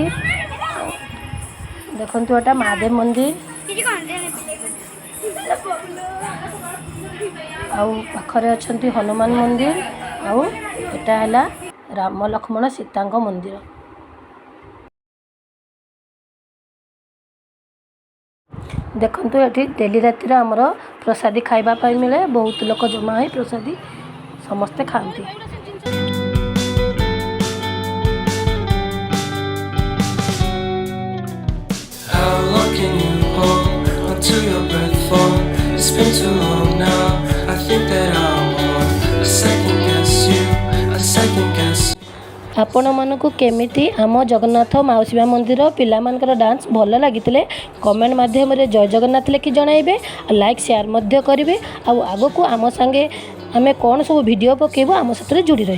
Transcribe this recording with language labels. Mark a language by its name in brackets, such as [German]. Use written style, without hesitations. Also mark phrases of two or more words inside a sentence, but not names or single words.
[Odia] ଦେଖନ୍ତୁ ଏଟା ମହାଦେବ ମନ୍ଦିର ଆଉ ପାଖରେ ଅଛନ୍ତି ହନୁମାନ ମନ୍ଦିର ଆଉ ଏଟା ହେଲା ରାମ ଲକ୍ଷ୍ମଣ ସୀତାଙ୍କ ମନ୍ଦିର। ଦେଖନ୍ତୁ ଏଠି ଡେଲି ରାତିରେ ଆମର ପ୍ରସାଦୀ ଖାଇବା ପାଇଁ ମିଳେ। ବହୁତ ଲୋକ ଜମା ହୋଇ ପ୍ରସାଦୀ ସମସ୍ତେ ଖାଆନ୍ତି। [English] How long can you hold until your breath falls? It's been too long now. I think that I want a second guess you, a second guess. [Odia] ଆପଣମାନଙ୍କୁ କେମିତି ଆମ ଜଗନ୍ନାଥ ମାଉସୀ ମା ମନ୍ଦିର ପିଲାମାନଙ୍କର ଡାନ୍ସ ଭଲ ଲାଗିଥିଲେ କମେଣ୍ଟ ମାଧ୍ୟମରେ ଜୟ ଜଗନ୍ନାଥ ଲେଖି ଜଣାଇବେ। [English] like share [Odia] ମଧ୍ୟ କରିବେ। ଆଉ ଆଗକୁ ଆମ ସାଙ୍ଗେ ଆମେ କ'ଣ ସବୁ ଭିଡ଼ିଓ ପକାଇବୁ ଆମ ସାଥିରେ ଯୋଡ଼ି ରହିବେ।